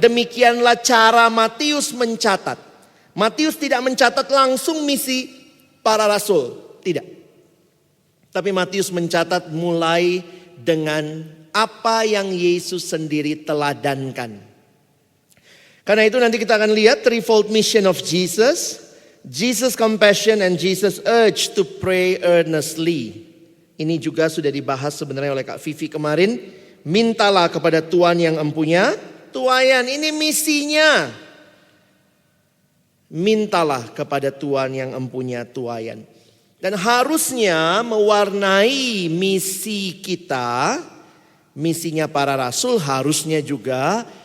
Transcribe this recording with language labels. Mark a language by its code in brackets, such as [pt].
[id] Demikianlah cara Matius mencatat. Matius tidak mencatat langsung misi para rasul. Tidak. Tapi Matius mencatat mulai dengan apa yang Yesus sendiri teladankan. Karena itu nanti kita akan lihat [en] threefold mission of Jesus. Jesus compassion and Jesus urge to pray earnestly. [id] Ini juga sudah dibahas sebenarnya oleh Kak Vivi kemarin. Mintalah kepada Tuhan yang empunya tuaian. Ini misinya. Mintalah kepada Tuhan yang empunya tuaian. Dan harusnya mewarnai misi kita. Misinya para rasul harusnya juga